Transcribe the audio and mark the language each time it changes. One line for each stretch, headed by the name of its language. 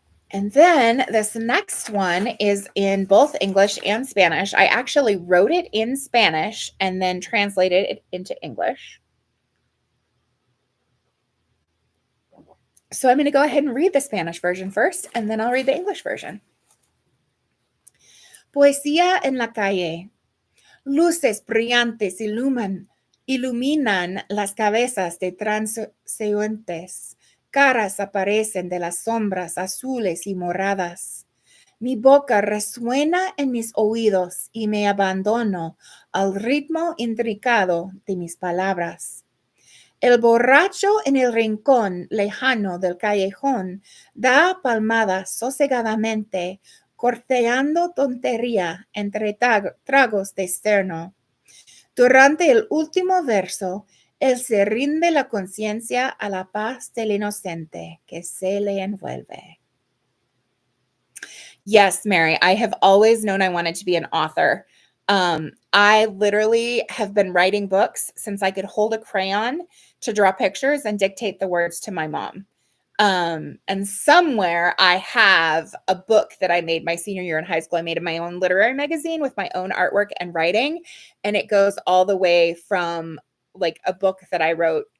English: And then this next one is in both English and Spanish. I actually wrote it in Spanish and then translated it into English. So I'm going to go ahead and read the Spanish version first, and then I'll read the English version.
Spanish: Poesía en la calle. Luces brillantes iluminan las cabezas de transeúntes. Caras aparecen de las sombras azules y moradas. Mi boca resuena en mis oídos y me abandono al ritmo intricado de mis palabras. El borracho en el rincón lejano del callejón da palmadas sosegadamente, corteando tontería entre tragos de externo. Durante el último verso, él se rinde la conciencia a la paz del inocente que se le envuelve.
English: Yes, Mary, I have always known I wanted to be an author. I literally have been writing books since I could hold a crayon to draw pictures and dictate the words to my mom. And somewhere I have a book that I made my senior year in high school. I made my own literary magazine with my own artwork and writing. And it goes all the way from like a book that I wrote